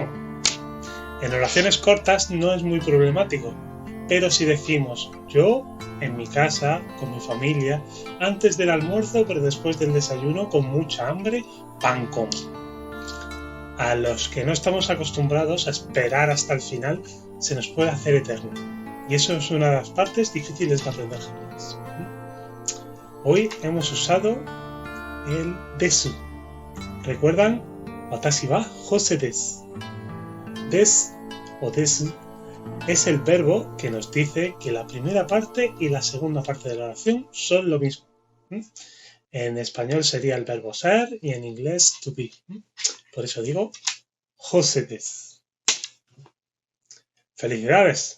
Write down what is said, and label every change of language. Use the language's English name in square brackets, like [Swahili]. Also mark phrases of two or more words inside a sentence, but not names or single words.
[Spanish] En oraciones cortas no es muy problemático, pero si decimos yo, en mi casa, con mi familia, antes del almuerzo, pero después del desayuno, con mucha hambre, pan como. A los que no estamos acostumbrados a esperar hasta el final, se nos puede hacer eterno. Y eso es una de las partes difíciles de aprender japonés. Hoy hemos usado el desu. ¿Recuerdan? [Japanese] わたしは Jose です. [Spanish] Des o desu es el verbo que nos dice que la primera parte y la segunda parte de la oración son lo mismo. En español sería el verbo ser y en inglés [English] to be. [Spanish] Por eso digo Jose desu. ¡Felicidades!